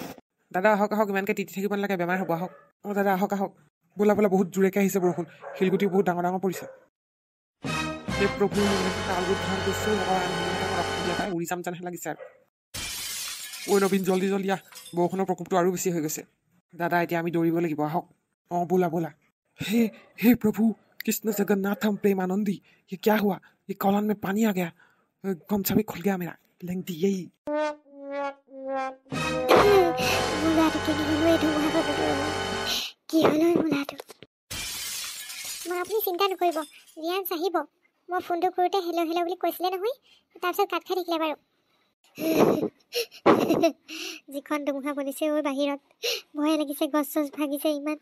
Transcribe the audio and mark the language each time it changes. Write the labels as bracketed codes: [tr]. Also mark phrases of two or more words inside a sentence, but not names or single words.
[as] দাদা আহক ইমানকৈ তিতি থাকিব নালাগে, বেমাৰ হ'ব আহক। অঁ দাদা আহক ব'লা বহুত জোৰেকৈ আহিছে বৰষুণ, শিলগুটি বহুত ডাঙৰ পৰিছে। সেই প্ৰভু কালবোৰ ধান কৰিছোঁ, পাই উৰি যাম যেনহে লাগিছে আৰু। ঐ নবীন জল্দি আহ, বৰষুণৰ প্ৰকোপটো আৰু বেছি হৈ গৈছে। দাদা এতিয়া আমি দৌৰিব লাগিব, আহক। অঁ ব'লা। [hi] हे प्रभु कृष्ण जगन्नाथम प्रेमानंदी, ये क्या हुआ? ये कॉलन में पानी आ गया, गमछा भी खुल गया मेरा। लेंगती यही [as] কি হ'ল বোলাটো? মা আপুনি চিন্তা নকৰিব, ৰিয়াঞ্চ আহিব। মই ফোনটো কৰোঁতে হেল্ল' বুলি কৈছিলে নহয়, তাৰপিছত কাট খাই থাকিলে বাৰু। যিখন ধুমুহা বনিছে ঐ বাহিৰত, ভয়ে লাগিছে, গছ চছ ভাগিছে ইমান।